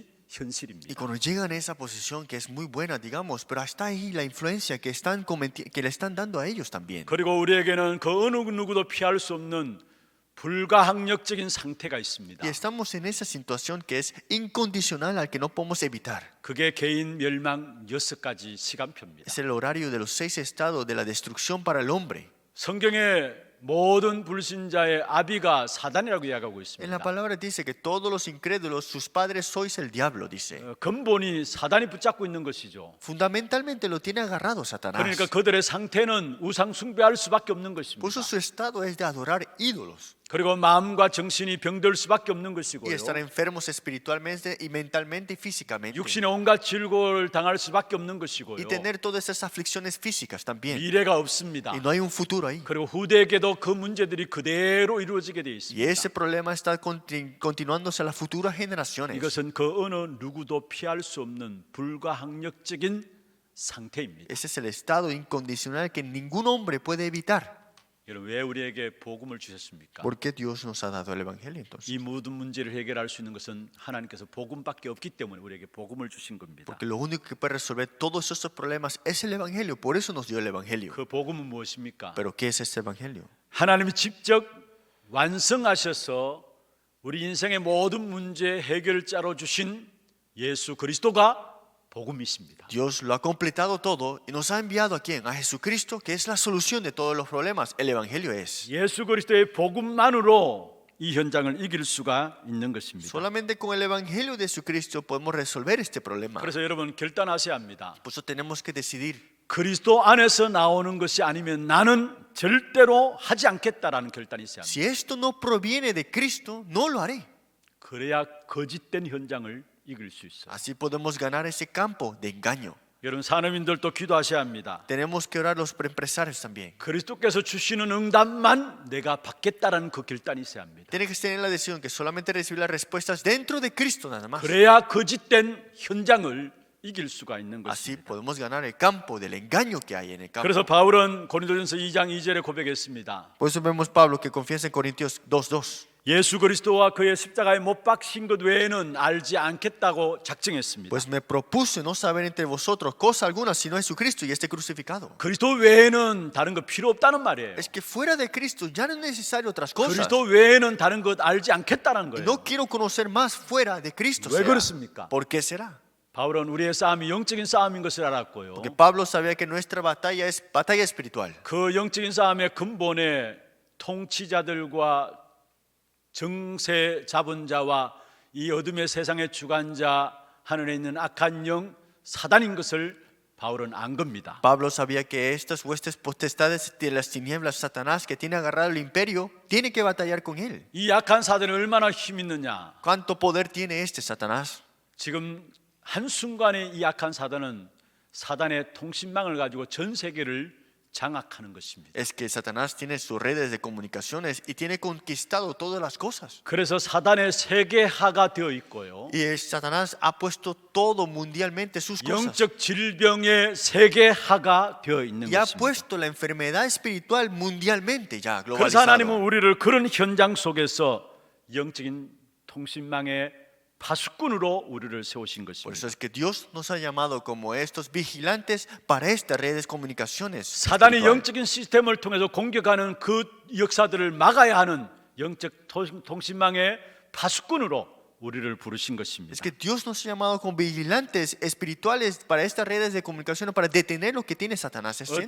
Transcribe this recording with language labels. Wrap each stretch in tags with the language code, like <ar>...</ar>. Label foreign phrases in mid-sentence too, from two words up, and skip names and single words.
<es>Y</es> <ko>현실입니다.</ko> <es>cuando llegan a esa posición que es muy buena, digamos, pero está ahí la influencia que le están dando a ellos también.</es> <ko>그리고 우리에게는 그 어느 누구도 피할 수 없는 불가항력적인 상태가 있습니다.</ko> <es>Y estamos en esa situación que es incondicional al que no podemos evitar.</es> <ko>그게 개인 멸망 6가지 시간표입니다.</ko> <es>Es el horario de los 6 estados de la destrucción para el hombre.</es> <ko>성경의 모든 불신자의 아비가 사단이라고 이야기하고</ko> <es>En</es> <ko>있습니다.</ko> <es>la palabra dice que todos los incrédulos, sus padres sois el diablo, dice.</es> <ko>근본이 사단이 붙잡고 있는 것이죠.</ko> <es>Fundamentalmente lo tiene agarrado Satanás.</es> <ko>그러니까 그들의 상태는 우상 숭배할 수밖에 없는</ko> <es>Por</es> <ko>것입니다.</ko> <es>eso su estado es de adorar ídolos</es> <ko>그리고 마음과 정신이 병들 수밖에 없는</ko> <es>y</es> <ko>것이고요.</ko> <es>estar enfermos espiritualmente y mentalmente y físicamente.</es> <ko>육신의 온갖 질고를 당할 수밖에 없는 것이고요.</ko> <es>Y tener todas esas aflicciones físicas también.</es> <ko>미래가 없습니다.</ko> <es>Y no hay un futuro ahí.</es> <ko>그리고 후대에게도 그 문제들이 그대로 이루어지게 되어</ko> <es>Y</es> <ko>있습니다.</ko> <es>ese problema está continuándose a las futuras generaciones.</es> <ko>이것은 그 어느 누구도 피할 수 없는 불가항력적인 상태입니다.</ko> <es>Ese es el estado incondicional que ningún hombre puede evitar.</es> <ko>여러분, 왜 우리에게 복음을 주셨습니까?</ko> <es>¿Por qué Dios nos ha dado el Evangelio entonces?</es> <ko>이 모든 문제를 해결할 수 있는 것은 하나님께서 복음밖에 없기 때문에 우리에게 복음을 주신 겁니다.</ko> <es>Porque lo único que puede resolver todos estos problemas es el Evangelio. Por eso nos dio el Evangelio.</es> <ko>그 복음은 무엇입니까?</ko> <es>¿Pero qué es este Evangelio?</es> <ko>하나님이 직접 완성하셔서 우리 인생의 모든 문제 해결자로 주신 예수 그리스도가 복음이십니다.</ko> <es>Dios lo ha completado todo y nos ha enviado a quién? A Jesucristo, que es la solución de todos los problemas. El Evangelio es.</es> <ko>예수 그리스도의 복음만으로 이 현장을 이길 수가 있는 것입니다.</ko> <es>Solamente con el Evangelio de Jesucristo podemos resolver este problema.</es> <ko>그래서 여러분 결단하셔야 합니다.</ko> <es>Por eso tenemos que decidir.</es> <ko>그리스도 안에서 나오는 것이 아니면 나는 절대로 하지 않겠다라는 결단이 있어야 합니다.</ko> <es>Si esto no proviene de Cristo, no lo haré.</es> <ko>그래야 거짓된 현장을 이길 수 있어요.</ko> <es>Así podemos ganar ese campo de engaño.</es> <ko>여러분 산업인들도 기도하셔야 합니다.</ko> <es>Tenemos que orar los empresarios también.</es> <ko>그리스도께서 주시는 응답만 내가 받겠다라는 그 결단이 있어야 합니다.</ko> <es>Tiene que tener la decisión que solamente recibir las respuestas dentro de Cristo nada más.</es> <ko>그래야 거짓된 현장을 이길 수가 있는</ko> <es>Así</es> <ko>것입니다.</ko> <es>podemos ganar el campo del engaño que hay en el campo.</es> <ko>그래서 바울은 고린도전서 2장 2절에 고백했습니다.</ko> <es>Por eso vemos Pablo que confiesa en Corintios 2:2.</es> <ko>예수 그리스도와 그의 십자가에 못 박힌 것 외에는 알지 않겠다고 작정했습니다.</ko> <es>Pues me propuse no saber entre vosotros cosa alguna sino Jesucristo y este crucificado.</es> <ko>그리스도 외에는 다른 거 필요 없다는 말이에요.</ko> <es>Es que fuera de Cristo ya no es necesario otras cosas.</es> <ko>그리스도 외에는 다른 것 알지 않겠다는 거예요.</ko> <es>No quiero conocer más fuera de Cristo.</es> <ko>왜</ko> <es>será.</es> <ko>그렇습니까?</ko> <es>¿Por qué será?</es> <ko>바울은 우리의 싸움이 영적인 싸움인 것을 알았고요.</ko> <es>Porque Pablo sabía que nuestra batalla es batalla espiritual.</es> <ko>그 영적인 싸움의 근본에 통치자들과 정세 잡은 자와 이 어둠의 세상의 주관자 하늘에 있는 악한 영 사단인 것을 바울은 안 겁니다.</ko> <es>Pablo sabía que estas huestes potestades de las tinieblas, Satanás, que tiene agarrado el imperio, tiene que batallar con él.</es> <ko>이 악한 사단이 얼마나 힘 있느냐?</ko> <es>¿Cuánto poder tiene este Satanás?</es> <ko>지금 한순간에 이 악한 사단은 사단의 통신망을 가지고 전 세계를 장악하는 것입니다.</ko> <es>Es que Satanás tiene sus redes de comunicaciones y tiene conquistado todas las cosas.</es> <ko>그래서 사단의 세계화가 되어 있고요.</ko> <es>Y el Satanás ha puesto todo mundialmente sus cosas.</es> <ko>영적 질병의 세계화가 되어 있는</ko> <es>Y ha</es> <ko>것입니다.</ko> <es>puesto la enfermedad espiritual mundialmente ya</es> <ko>그래서 하나님은</ko> <es>globalizado.</es> <ko>우리를 그런 현장 속에서 영적인 통신망의 파수꾼으로 우리를 세우신</ko> <es>Por</es> <ko>것입니다.</ko> <es>eso es que Dios nos ha llamado como estos vigilantes para estas redes de comunicaciones.</es> <ko>사단이</ko> <es>espiritual.</es> <ko>영적인 시스템을 통해서 공격하는 그 역사들을 막아야 하는 영적 통신망의 파수꾼으로 우리를 부르신 것입니다.</ko> <es>Es que Dios nos ha llamado como vigilantes espirituales para estas redes de comunicación para detener lo que tiene Satanás haciendo.</es>